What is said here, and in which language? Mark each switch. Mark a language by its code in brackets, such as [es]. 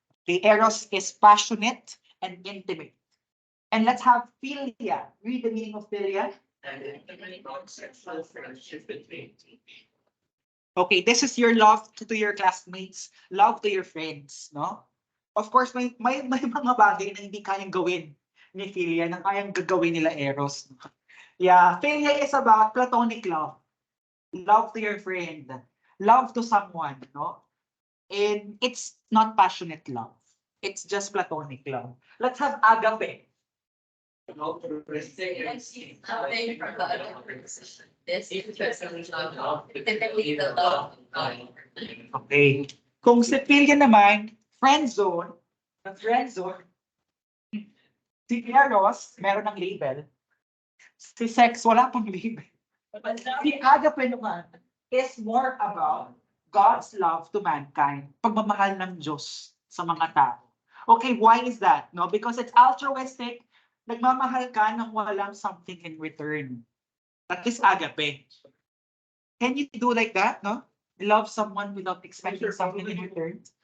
[en] Okay, Eros is passionate and intimate. And let's have philia. Read the meaning of philia. And intimate non-sexual friendship between two people. Okay, this is your love to your classmates, love to your friends, no? [tl] Of course, may mga bagay na hindi kayang gawin ni philia na kayang gagawin nila Eros. [en] Yeah, philia is about platonic love. Love to your friend, love to someone, no? And it's not passionate love. It's just platonic love. Let's have agape. Nothing from the other person. This is personal love. Typically the love of God. [tl] Okay. Kung si philia naman, friend zone, si Eros, meron ng label. Si sex, wala pang label. Si agape naman [en] is more about God's love to mankind. [tl] Pagmamahal ng Diyos sa mga tao. [en] Okay, why is that? No, because it's altruistic. [tl] Nagmamahal ka nang walang [en] something in return. That is agape. Can you do like that, no? Love someone without expecting something in return?